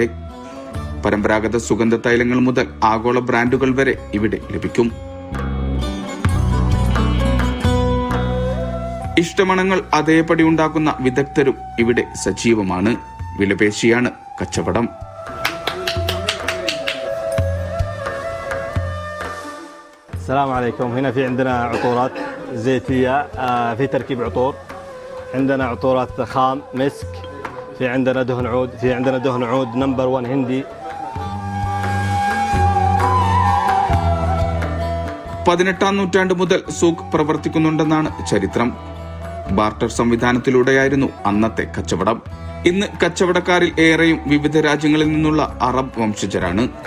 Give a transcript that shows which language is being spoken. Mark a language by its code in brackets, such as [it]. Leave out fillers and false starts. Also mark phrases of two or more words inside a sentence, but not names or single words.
[ml] പരമ്പരാഗത സുഗന്ധ തൈലങ്ങൾ മുതൽ ആഗോള ബ്രാൻഡുകൾ വരെ ഇവിടെ ലഭിക്കും. ഇഷ്ടമണങ്ങൾ അതേപടി ഉണ്ടാക്കുന്ന വിദഗ്ധരും ഇവിടെ സജീവമാണ്. വിലപേശിയാണ് കച്ചവടം. [ar] السلام عليكم. هنا في عندنا عطورات زيتية في تركيب عطور. عندنا عطورات خام مسك، في عندنا دهن عود، في عندنا دهن عود نمبر 1 هندي. [ml] 18-ാം നൂറ്റാണ്ട് മുതൽ സൂക്ക് പ്രവർത്തിക്കുന്നുണ്ടെന്നാണ് ചരിത്രം. ബാർട്ടർ സംവിധാനത്തിലൂടെയായിരുന്നു അന്നത്തെ കച്ചവടം. ഇന്ന് കച്ചവടക്കാരിൽ ഏറെയും വിവിധ രാജ്യങ്ങളിൽ നിന്നുള്ള അറബ് വംശജരാണ്.